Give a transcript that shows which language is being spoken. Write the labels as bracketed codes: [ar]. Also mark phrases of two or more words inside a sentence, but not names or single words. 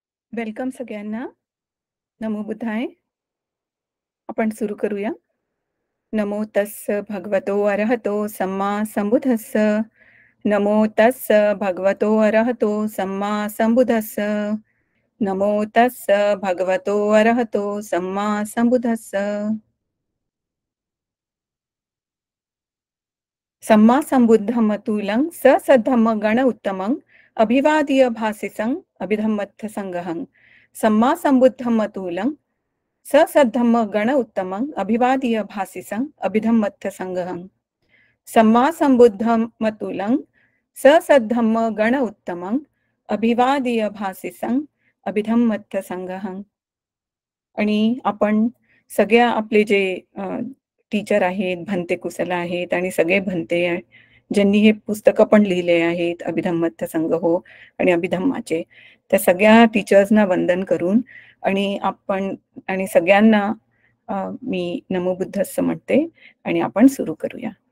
[mr] वेलकम सगळ्यांना. [pi] नमो बुद्धाय. [mr] आपण सुरू करूया. [pi] नमो तस्स भगवतो अरहतो सम्मा संबुद्धस्स. नमो तस्स भगवतो अरहतो सम्मा संबुद्धस्स. नमो तस्स भगवतो अरहतो सम्मा संबुद्धस्स. सम्मा संबुद्धमतुलं सद्धम्म गण उत्तमं अभिवादीय भासिसं अभिधम्मत्थ संगहं. सम्मा संबुद्धमतुलं सद्धम्म गण उत्तमं अभिवादीय भासिसं अभिधम्मत्थ संगहं. सम्मा संबुद्धमतुलं सद्धम्म गण उत्तमं अभिवादीय भासिसं अभिधम्मत्थ संगहं. [mr] आणि आपण सगळ्या आपले जे टीचर आहेत, भंते कुशल आहेत आणि सगळे भंते ज्यांनी हे पुस्तकं पण लिहिले आहेत, अभिधम्मत्थ संग्रहो आणि अभिधम्माचे, त्या सगळ्या टीचर्सना वंदन करून आणि सगळ्यांना मी [pi] नमो बुद्धस्स [mr] म्हणते आणि आपण सुरू करूया.